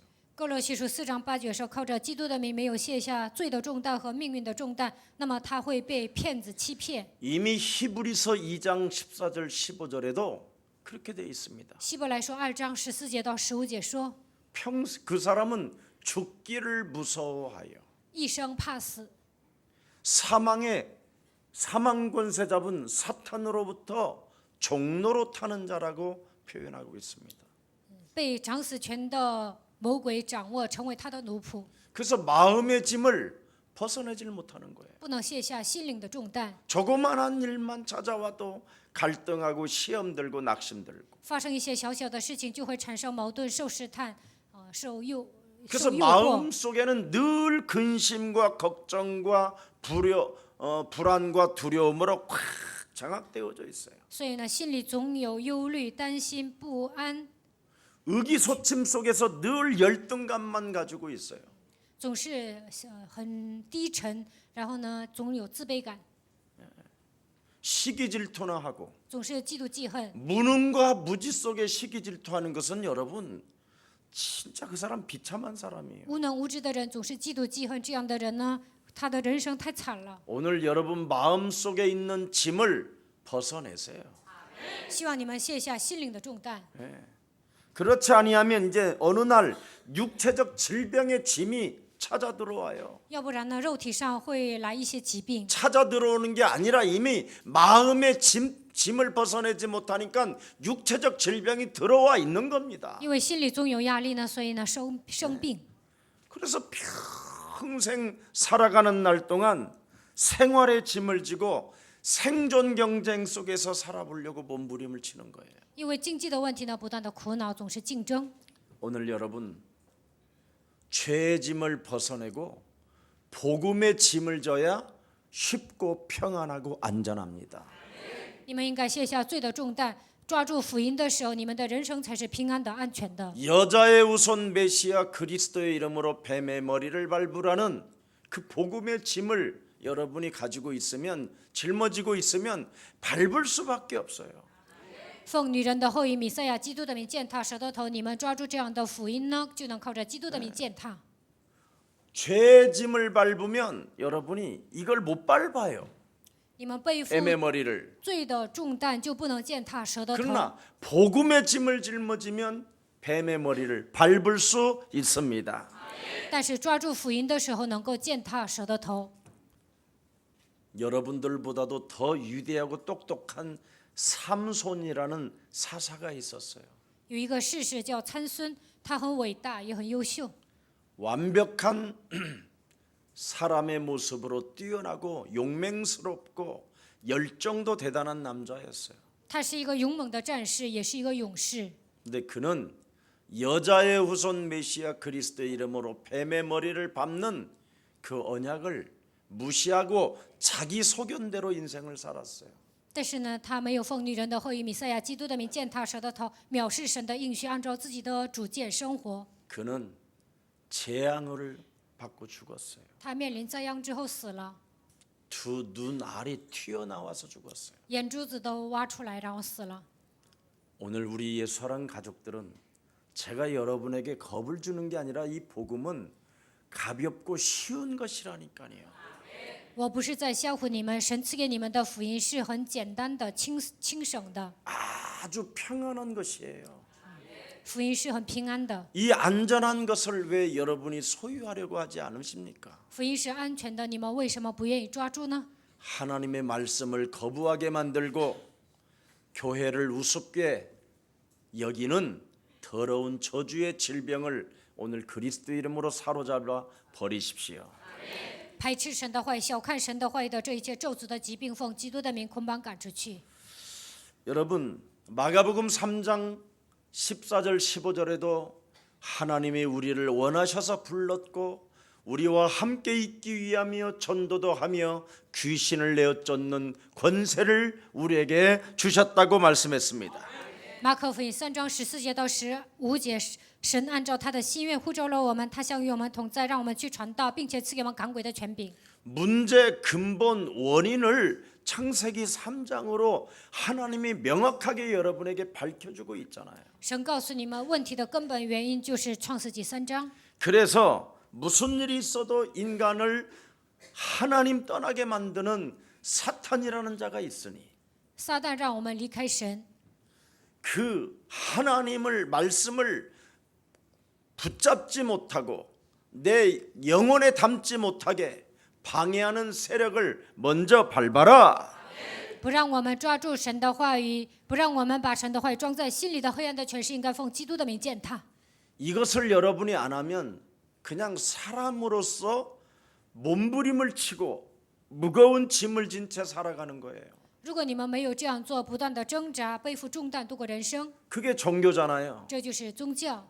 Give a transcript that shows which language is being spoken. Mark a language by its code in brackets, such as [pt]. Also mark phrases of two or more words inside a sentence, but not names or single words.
[zh] 哥罗西书4章8节说，靠着基督的名，没有卸下罪的重担和命运的重担，那么他会被骗子欺骗。 [ko] 이미 히브리서 2장 14절 15절에도 그렇게 돼 있습니다. [zh] 希伯来书2章14节到15节说， [ko] 그 사람은 죽기를 무서워하여 [zh] 一生怕死， [ko] 사망 권세 잡은 사탄으로부터 종로로 타는 자라고 표현하고 있습니다. [zh] 被掌死权的魔鬼掌握，成为他的奴仆， [ko] 그래서 마음의 짐을 벗어내질 못하는 거예요. [zh] 不能卸下心灵的重担。 [ko] 조그만한 일만 찾아와도 갈등하고 시험 들고 낙심 들고. [zh] 发生一些小小的事情，就会产生矛盾、受试探，受诱 [ko] 그래서 [zh] 迫。 [ko] 마음 속에는 늘 근심과 걱정과 불안과 두려움으로 꽉 장악되어져 있어요. [zh] 所以呢，心里总有忧虑、担心、不安， [ko] 의기소침 속에서 늘 열등감만 가지고 있어요. [zh] 总是很低沉，然后呢，总有自卑感， [ko] 시기질투나 하고 [zh] 总是嫉妒记恨。 [ko] 무능과 무지 속에 시기질투하는 것은 여러분 진짜 그 사람 비참한 사람이에요. [zh] 无能无知的人总是嫉妒记恨，这样的人呢，他的人生太惨了。 [ko] 오늘 여러분 마음 속에 있는 짐을 벗어내세요. [zh] 希望你们卸下心灵的重担。 [ko] 그렇지 아니하면 이제 어느 날 육체적 질병의 짐이 찾아 들어와요. [zh] 要不然呢，肉体上会来一些疾病。 [ko] 찾아 들어오는 게 아니라 이미 마음의 짐을 벗어내지 못하니까 육체적 질병이 들어와 있는 겁니다. [zh] 因为心里总有压力呢，所以呢生病。 [ko] 그래서 평생 살아가는 날 동안 생활의 짐을 지고 생존 경쟁 속에서 살아보려고 몸부림을 치는 거예요. [zh] 因为经济的问题呢，不断的苦恼，总是竞争。 [ko] 오늘 여러분 죄의 짐을 벗어내고 복음의 짐을 져야 쉽고 평안하고 안전합니다. [zh] 你们应该卸下罪的重担，抓住福音的时候，你们的人生才是平安的、安全的。 [ko] 여자의 우선 메시아 그리스도의 이름으로 뱀의 머리를 밟으라는 그 복음의 짐을 여러분이 가지고 있으면 짊어지고 있으면 밟을 수밖에 없어요. [zh] 奉女人的后裔弥赛亚基督的名践踏舌头头，你们抓住这样的福音呢，就能靠着基督的名践踏。 [ko] 죄의 짐을 밟으면 여러분이 이걸 못 밟아요. [zh] 你们背负 [ko] 뱀의 머리를. [zh] 罪的重担，就不能践踏舌头头。 [ko] 그러나 복음의 짐을 짊어지면 뱀의 머리를 밟을 수 있습니다. [zh] 但是抓住福音的时候，能够践踏舌头头。 [ko] 여러분들보다도 더 위대하고 똑똑한 삼손이라는 사사가 있었어요. [zh] 有一个士士叫参孙，他很伟大，也很优秀， [ko] 완벽한 사람의 모습으로 뛰어나고 용맹스럽고 열정도 대단한 남자였어요. [zh] 他是一个勇猛的战士，也是一个勇士。 [ko] 근데 그는 여자의 후손 메시아 그리스도의 이름으로 뱀의 머리를 밟는 그 언약을 무시하고 자기 소견대로 인생을 살았어요. [zh] 但是呢，他没有奉女人的后裔弥赛亚基督的名践踏舌头头，藐视神的应许，按照自己的主见生活。 [ko] 그는 재앙을 받고 죽었어요. [zh] 他面临灾殃之后死了， [ko] 두 눈알이 튀어나와서 죽었어요. [zh] 眼珠子都挖出来，然后死了。 [ko] 오늘 우리 예수하는 가족들은 제가 여러분에게 겁을 주는 게 아니라 이 복음은 가볍고 쉬운 것이라니까요. [zh] 我不是在吓唬你们，神赐给你们的福音是很简单的、轻省的， [ko] 아주 평안한 것이에요. [zh] 福音是很平安的， [ko] 이 안전한 것을 왜 여러분이 소유하려고 하지 않으십니까? [zh] 福音是安全的，你们为什么不愿意抓住呢？ [ko] 하나님의 말씀을 거부하게 만들고 교회를 우습게 여기는 더러운 저주의 질병을 오늘 그리스도 이름으로 사로잡아 버리십시오. [zh] 排斥神的话，小看神的话的这一切咒诅的疾病，奉基督的名捆绑赶出去。 [ko] 여러분 마가복음 3장 14절 15절에도 하나님이 우리를 원하셔서 불렀고 우리와 함께 있기 위하며 전도도 하며 귀신을 내어 쫓는 권세를 우리에게 주셨다고 말씀했습니다. [zh] 马可福音3章14节到15节，神按照他的心愿呼召了我们，他想与我们同在，让我们去传道，并且赐给我们赶鬼的权柄。 [ko] 문제 근본 원인을 창세기 3장으로 하나님이 명확하게 여러분에게 밝혀주고 있잖아요. [zh] 神告诉你们，问题的根本原因就是创世纪3章。 [ko] 그래서 무슨 일이 있어도 인간을 하나님 떠나게 만드는 사탄이라는 자가 있으니 [zh] 撒旦让我们离开神， [ko] 그 하나님을 말씀을 붙잡지 못하고 내 영혼에 담지 못하게 방해하는 세력을 먼저 밟아라. [zh] 不让我们抓住神的话语，不让我们把神的话语装在心里的黑暗的权势，应该奉基督的名践踏。 [ko] 이것을 여러분이 안 하면 그냥 사람으로서 몸부림을 치고 무거운 짐을 진 채 살아가는 거예요. [zh] 如果你们没有这样做，不断的挣扎，背负重担度过人生， [ko] 그게 종교잖아요. [zh] 这就是宗教。